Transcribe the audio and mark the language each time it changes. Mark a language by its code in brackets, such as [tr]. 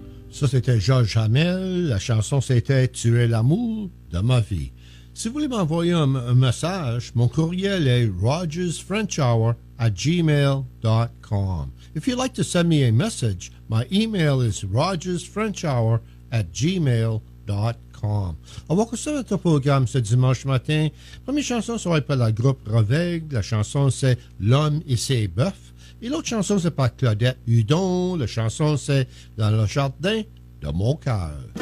[fr] Ça, c'était Georges Hamel. La chanson, c'était « Tu es l'amour de ma vie ». Si vous voulez m'envoyer un message, mon courriel est rogersfrenchhour@gmail.com. [en] If you'd like to send me a message, my email is rogersfrenchhour@gmail.com. [fr] On va continuer notre programme ce dimanche matin. Première chanson sera par le groupe Reveg. La chanson, c'est « L'homme et ses bœufs ». Et l'autre chanson, c'est par Claudette Hudon. La chanson, c'est « Dans le jardin de mon cœur ».